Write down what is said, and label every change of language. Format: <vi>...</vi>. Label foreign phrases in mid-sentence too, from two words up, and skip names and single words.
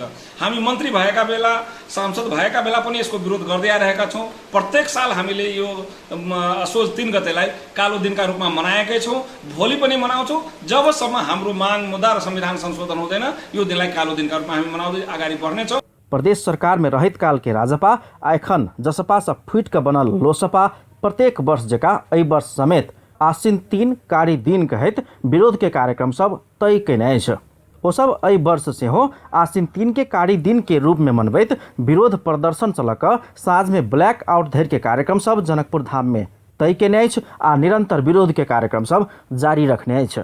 <ne>हामी मन्त्री भएका बेला सांसद भएका बेला पनि यसको विरोध गर्दै आइरहेका छौँ। प्रत्येक साल हामीले यो असोज 3 गतेलाई कालो दिनका रूपमा मनाएकै छौँ, भोलि पनि मनाउँछौँ। जबसम्म हाम्रो माग मुद्दा र संविधान संशोधन हुँदैन यो दिनलाई कालो दिनका रूपमा हामी मनाउँदै अगाडि बढ्नेछौँ।</ne> <mai>प्रदेश सरकार में रहित काल के राजपा आ एखन जसपा से फुट के बनल लोसपा प्रत्येक वर्ष जका एहि वर्ष समेत आसिन 3 कारी दिन कहत विरोध के कार्यक्रम सब तय केने छ। ओ सब एहि वर्ष से हो आसिन 3 के कारी दिन के रूप में मनबैत विरोध प्रदर्शन चलक साँझ में</mai> <en>black out</en> <mai>धरि के कार्यक्रम सब जनकपुर धाम में तय केने छ आ निरंतर विरोध के कार्यक्रम सब जारी रखने छ।</mai>